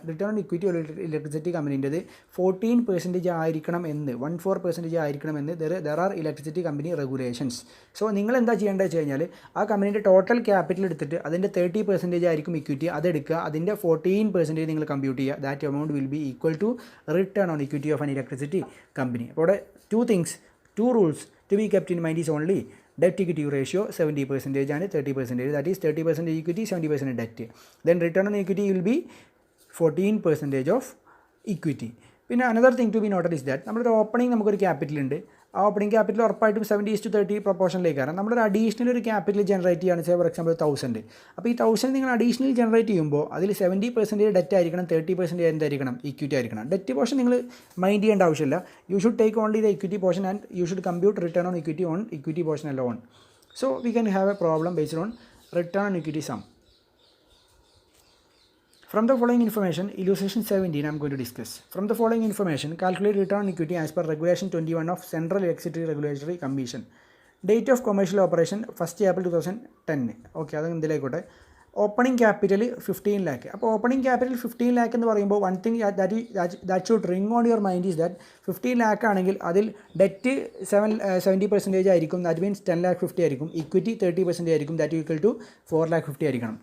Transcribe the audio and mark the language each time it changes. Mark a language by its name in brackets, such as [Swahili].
[Malayalam] Return on equity electricity കമ്പനീൻ്റെത് 14% ആയിരിക്കണം എന്ന്, 14% ആയിരിക്കണം എന്ന് [English] There are electricity company regulations. [Malayalam] So നിങ്ങൾ എന്താ ചെയ്യേണ്ടത് വെച്ച് കഴിഞ്ഞാൽ ആ കമ്പനീൻ്റെ ടോട്ടൽ ക്യാപിറ്റൽ എടുത്തിട്ട് അതിൻ്റെ 30% ആയിരിക്കും ഇക്വിറ്റി, അതെടുക്കുക, അതിൻ്റെ 14% നിങ്ങൾ കമ്പ്യൂട്ട് ചെയ്യുക. [English] That amount will be equal to return on equity of an electricity company. അപ്പോൾ അവിടെ two rules to be kept in mind is only debt equity ratio 70% and 30%, that is 30% equity, 70% debt. Then return on equity will be 14% of equity. [Malayalam] പിന്നെ [English] another thing to be noted is that [Malayalam] നമ്മുടെ opening നമുക്കൊരു capital ഉണ്ട്. ആ opening capital ഉറപ്പായിട്ടും 70:30 പ്രൊപ്പോർഷനിലേക്കാണ്. നമ്മളൊരു additional ഒരു capital generate ചെയ്യുകയാണ്, for example 1000. അപ്പോൾ ഈ 1000 നിങ്ങൾ അഡീഷണൽ ജനറേറ്റ് ചെയ്യുമ്പോൾ അതിൽ 70% ഡെറ്റ് ആയിരിക്കണം, 30% എന്തായിരിക്കണം, ഇക്വിറ്റി ആയിരിക്കണം. ഡെറ്റ് പോർഷൻ നിങ്ങൾ മൈൻഡ് ചെയ്യേണ്ട ആവശ്യമില്ല. [English] You should take only the equity portion and you should compute return on equity portion alone. So we can have a problem based on return on equity sum. From the following information, illustration 17 I am going to discuss. From the following information, calculate return on equity as per Regulation 21 of Central Electricity Regulatory Commission. Date of commercial operation 1st April 2010. [Malayalam] Okay, അത് എന്തിലായിക്കോട്ടെ. Opening capital 15 lakh. അപ്പോൾ opening capital 15 lakh എന്ന് പറയുമ്പോൾ [English] one thing that should ring on your mind is that [Malayalam] 15 lakh ആണെങ്കിൽ അതിൽ debt 70% ആയിരിക്കും, that means 10,50,000 ആയിരിക്കും, equity 30% ആയിരിക്കും, that equal to 4,50,000 ആയിരിക്കണം.